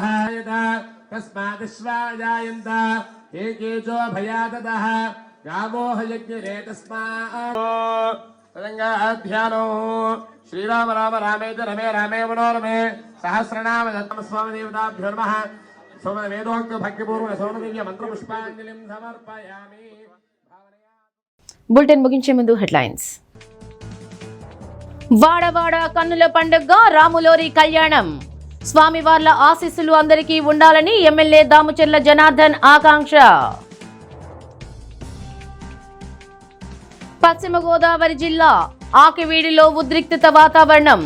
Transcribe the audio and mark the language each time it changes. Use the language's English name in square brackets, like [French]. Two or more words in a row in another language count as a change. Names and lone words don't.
[Sanskrit] तस्मादिश्वाजायन्त हे केचो भयाततः गावो हयज्ञरे तस्मात् तदङ्गाध्यानो श्रीराम राम रामेति रमे रामे मनोरमे सहस्रनाम स्वामी देवताभ्यो नमः वेदोक्त भक्तिपूर्वक सौनदिव्य मंत्रपुष्पांजलिं समर्पयामि। [Telugu] బులెటిన్ ముగించే ముందు హెడ్లైన్స్. వాడవాడ కన్నుల పండుగ రాములోరి కళ్యాణం. స్వామివార్ల ఆశీస్సులు అందరికీ ఉండాలని ఎమ్మెల్యే దాముచెర్ల జనార్దన్ ఆకాంక్ష. పశ్చిమ గోదావరి జిల్లా ఆకివీడిలో ఉద్రిక్తత వాతావరణం.